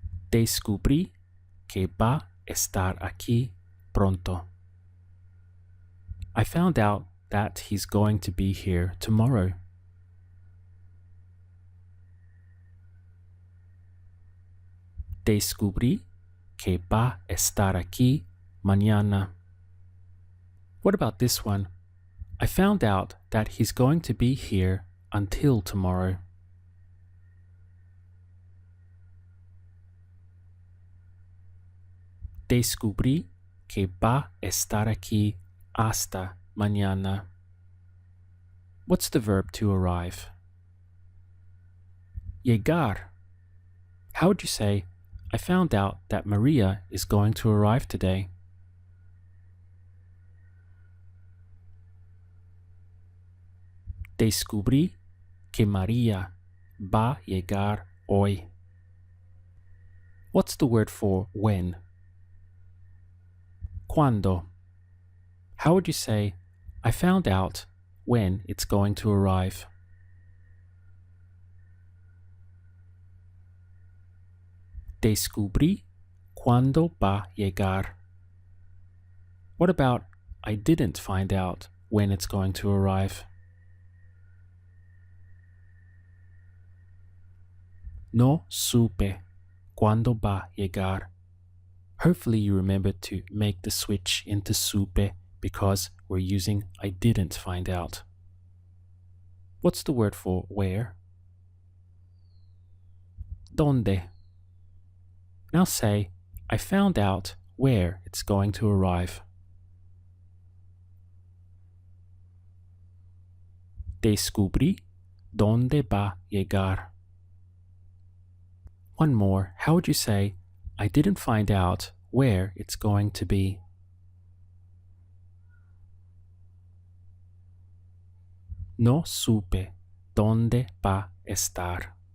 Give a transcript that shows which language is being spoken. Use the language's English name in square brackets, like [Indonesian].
[Spanish] Descubrí que va estar aquí pronto. [English] I found out that he's going to be here tomorrow. [Spanish] Descubrí que va estar aquí mañana. [English] What about this one? I found out that he's going to be here until tomorrow. [Spanish] Descubrí que va estar aquí hasta mañana. [English] What's the verb to arrive? Llegar. How would you say, I found out that Maria is going to arrive today? [Spanish] Descubrí que María va a llegar hoy. [English] What's the word for when? [Spanish] Cuando. [English] How would you say, I found out when it's going to arrive? [Spanish] Descubrí cuándo va a llegar. [English] What about I didn't find out when it's going to arrive? [Spanish] No supe cuándo va a llegar. [English] Hopefully you remember to make the switch into supe because we're using I didn't find out. What's the word for where? ¿Dónde? Now say, I found out where it's going to arrive. [Spanish] Descubrí dónde va a llegar. [English] One more, how would you say, I didn't find out where it's going to be? [Spanish] No supe dónde va a estar.